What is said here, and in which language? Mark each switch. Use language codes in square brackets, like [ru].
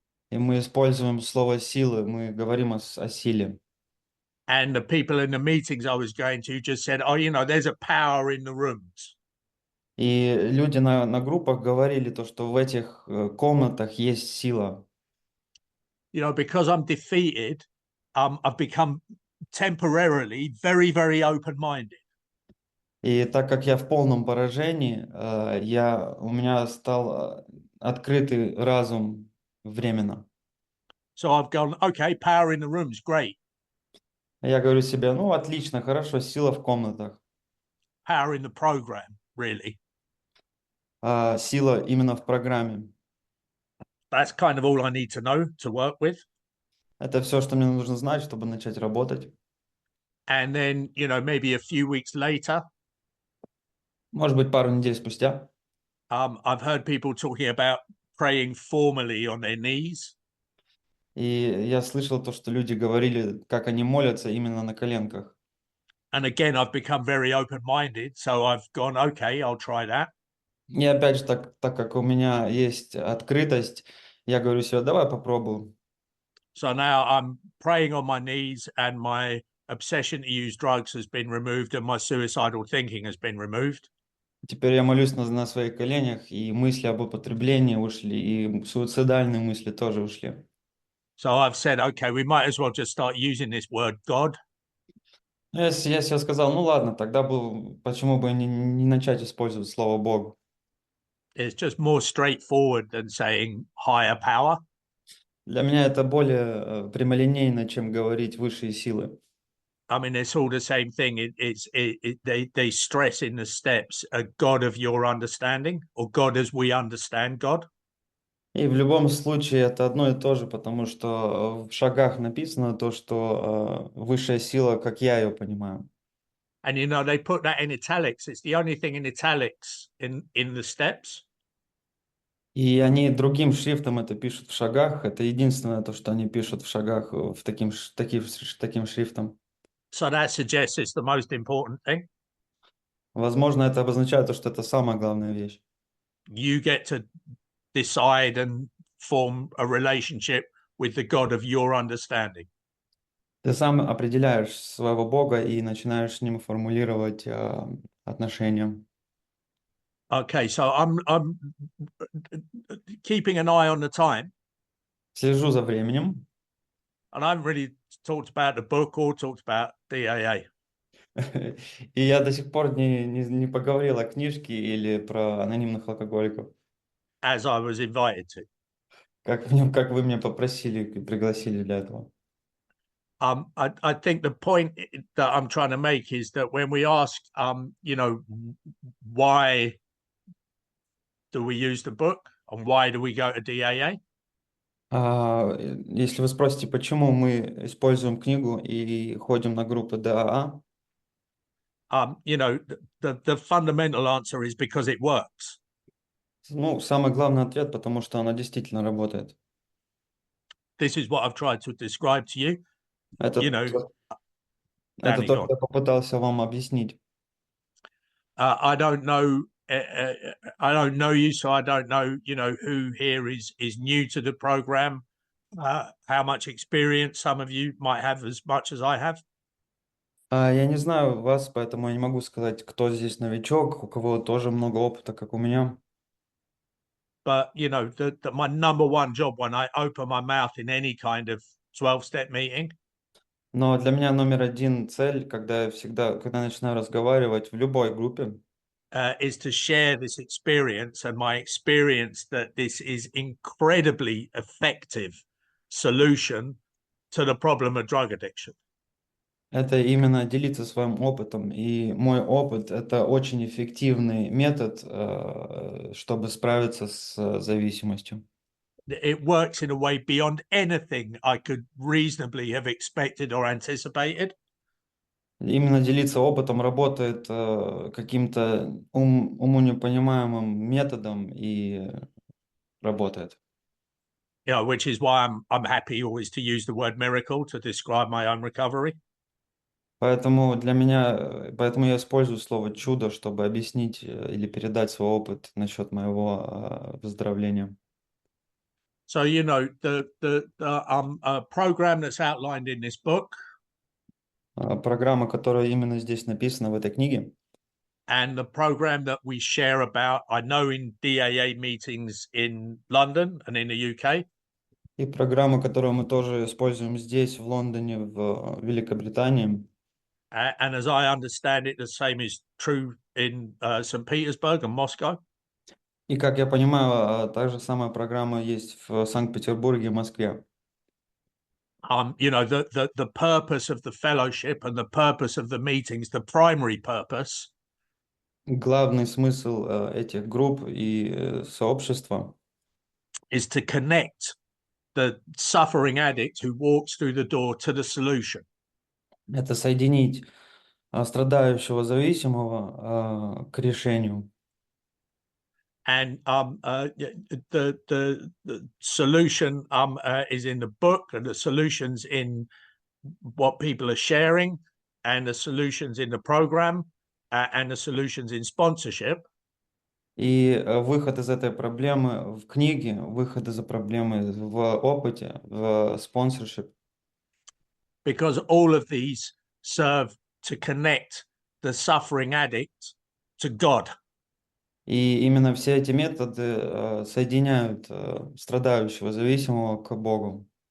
[ru] И мы используем слово силы, мы говорим о силе. [en] And the people in the meetings I was going to just said, oh, there's a power in the rooms. [ru] И люди на группах говорили то, что в этих комнатах есть сила. [en] You know, because I'm defeated, I've become temporarily very, very open-minded. [ru] И так как я в полном поражении, у меня стал открытый разум временно. [en] So I've gone, okay, power in the room is great. [ru] Я говорю себе, ну отлично, хорошо, сила в комнатах. [en] Power in the program, really. [ru] Сила именно в программе. [en] That's kind of all I need to know to work with. [ru] Это все, что мне нужно знать, чтобы начать работать. [en] And then, you know, maybe a few weeks later, [ru] Может быть, пару недель спустя. [en] I've heard people talking about praying formally on their knees. [ru] И я слышал то, что люди говорили, как они молятся именно на коленках. [en] And again, I've become very open-minded. So I've gone, okay, I'll try that. [ru] И опять же, так как у меня есть открытость, я говорю себе, давай попробуем. [en] So now I'm praying on my knees, and my obsession to use drugs has been removed, and my suicidal thinking has been removed. [ru] Теперь я молюсь на своих коленях, и мысли об употреблении ушли, и суицидальные мысли тоже ушли. [en] So I've said, okay, we might as well just start using this word God. [ru] Я себе сказал, ну ладно, тогда почему бы не начать использовать слово Бог? [en] It's just more straightforward than saying higher power. [ru] Для меня это более прямолинейно, чем говорить высшие силы. [en] I mean, it's all the same thing. They stress in the steps a God of your understanding, or God as we understand God. [ru] И в любом случае это одно и то же, потому что в шагах написано то, что высшая сила, как я ее понимаю. [en] And you know, they put that in italics. It's the only thing in italics in the steps. [ru] И они другим шрифтом это пишут в шагах. Это единственное то, что они пишут в шагах таким шрифтом. [en] So that suggests it's the most important thing. [ru] Возможно, это обозначает то, что это самая главная вещь. [en] You get to decide and form a relationship with the God of your understanding. [ru] Ты сам определяешь своего Бога и начинаешь с ним формулировать отношения. [en] Okay, so I'm keeping an eye on the time, [ru] Слежу за временем. [en] and I haven't really talked about the book or talked about DAA. [ru] И я до сих пор не поговорил о книжке или про анонимных алкоголиков, [en] As I was invited to. [ru] как вы меня попросили, пригласили для этого. [en] I think the point that I'm trying to make is that when we ask, you know, why do we use the book and why do we go to DAA? [ru] Если вы спросите, почему мы используем книгу и ходим на группы ДАА, [en] You know, the fundamental answer is because it works. [ru] ну, самый главный ответ, потому что она действительно работает. [en] This is what I've tried to describe to you. [ru] Это, [en] You know, [ru] то- это [en] Danny, [ru] то, [en] go [ru] что [en] on. [ru] я попытался вам объяснить. [en] I don't know. I don't know you, so I don't know. You know who here is new to the program. How much experience some of you might have, as much as I have. [ru] Я не знаю вас, поэтому я не могу сказать, кто здесь новичок, у кого тоже много опыта, как у меня. [en] But you know, my number one job when I open my mouth in any kind of 12-step meeting [ru] Но для меня номер один цель, когда я начинаю разговаривать в любой группе, [en] is to share this experience and my experience that this is incredibly effective solution to the problem of drug addiction. [ru] это именно делиться своим опытом. И мой опыт– это очень эффективный метод, чтобы справиться с зависимостью. [en] It works in a way beyond anything I could reasonably have expected or anticipated. [ru] Именно делиться опытом работает каким-то уму непонимаемым методом и работает. [en] You know, which is why I'm happy always to use the word miracle to describe my own recovery. [ru] Поэтому я использую слово чудо, чтобы объяснить или передать свой опыт насчет моего выздоровления. [en] So you know the program that's outlined in this book [ru] Программа, которая именно здесь написана в этой книге, [en] and the program that we share about, I know in DAA meetings in London and in the UK. [ru] И программу, которую мы тоже используем здесь, в Лондоне, в Великобритании. [en] And as I understand it, the same is true in St. Petersburg and Moscow. [ru] И, как я понимаю, та же самая программа есть в Санкт-Петербурге и Москве. [en] You know, the purpose of the fellowship and the purpose of the meetings, the primary purpose [ru] Главный смысл этих групп и сообщества [en] is to connect the suffering addict who walks through the door to the solution. [ru] — это соединить страдающего зависимого к решению. [en] And the solution is in the book, and the solutions in what people are sharing, and the solutions in the program, and the solutions in sponsorship. [ru] И выход из этой проблемы в книге, выход из проблемы в опыте, в спонсоршип. [en] Because all of these serve to connect the suffering addict to God. [ru] И именно все эти методы соединяют страдающего зависимого к Богу.